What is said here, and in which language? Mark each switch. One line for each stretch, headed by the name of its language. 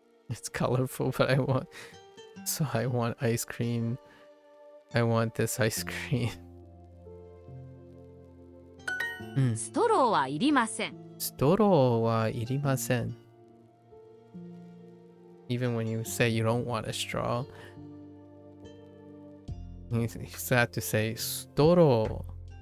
English: It's colorful, but I want ice cream. I want this ice cream.
Japanese: ストローはいりません。ストローはいりません。
English: Even when you say you don't want a straw, you still have to say ストロー。